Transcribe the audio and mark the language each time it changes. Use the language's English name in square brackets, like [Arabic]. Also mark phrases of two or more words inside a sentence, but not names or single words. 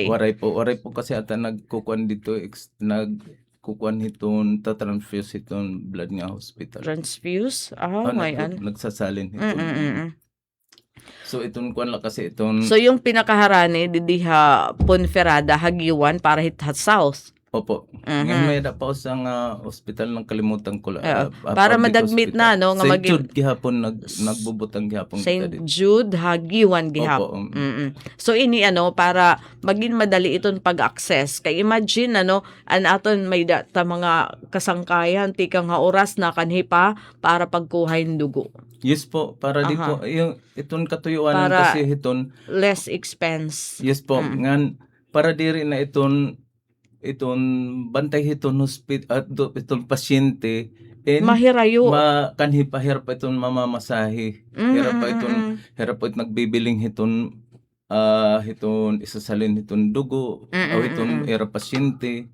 [Waray] Waray [Filipino] po kasi ata [Waray] nagkukuan dito nagkukuan hiton transfuse hiton blood nga hospital. Transfuse? May Nagsasalin hiton. [Filipino] So itong kuan lang kasi itong [Waray] So yung pinakaharani didiha Ponferrada Hagiwan para hit south. Opo. [Filipino] Ngayon may pa sa nga hospital ng kalimutan ko [Waray] Para madagmit na no nga St. Jude gihapon nagbubutang gihapon St. Jude Hagiwan gihap. Opo. So ini para maging madali iton pag-access. Kay imagine an aton may ta mga kasangkayan tikang nga oras na kanhi pa para pagkuhain dugo. Yes po, para di po yung iton katuyuan Para kasi hiton [English] less expense. [Waray] yes po, ngan para diri na iton bantay hiton hospital at iton pasyente Mahirayo. kanhi pa hirap pa iton mamamasahe. Hirap pa iton nagbibiling hiton isasalin hiton dugo o hiton era pasyente.